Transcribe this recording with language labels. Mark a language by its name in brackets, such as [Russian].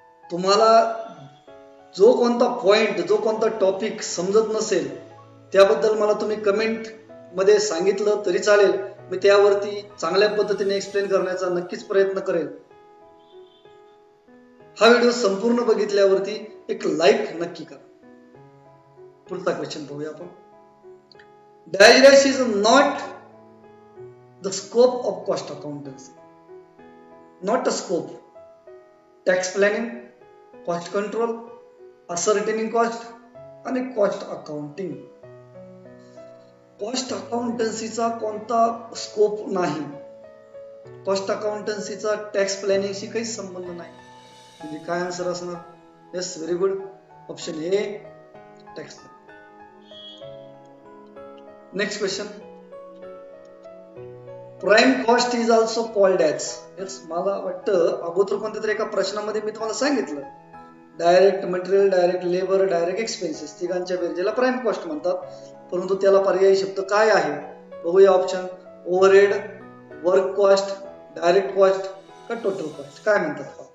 [Marathi] तुम्हाला जो कोणता पॉइंट, जो कोणता टॉपिक समजत नसेल त्याबद्दल मला तुम्ही कमेंट मध्ये सांगितलं तरी चालेल. मी त्यावरती चांगल्या पद्धतीने एक्सप्लेन करण्याचा नक्कीच प्रयत्न करेल. हा व्हिडिओ संपूर्ण बघितल्यावरती एक लाईक नक्की करा. पुढचा क्वेश्चन पाहूया आपण. [English] Dash dash is not the scope of cost accountancy. Not a scope. Tax planning, cost control, ascertaining cost आणि cost accounting. [Marathi] कॉस्ट अकाउंटन्सीचा कोणता स्कोप नाही. कॉस्ट अकाउंटन्सीचा टॅक्स प्लॅनिंगशी काहीच संबंध नाही. म्हणजे काय आन्सर असणार? [English] Yes, very good. Option A tax planning. Next question. Prime cost is also called as. [Marathi] Yes, मला वाटतं अगोदर कोणत्या तरी एका प्रश्नामध्ये मी तुम्हाला सांगितलं, direct material, direct labour, direct expenses तिघांच्या बेरजेला प्राइम कॉस्ट म्हणतात. परंतु त्याला पर्यायी शब्द काय आहे? बघूया option. Overhead, work cost, direct cost का टोटल कॉस्ट? काय म्हणतात?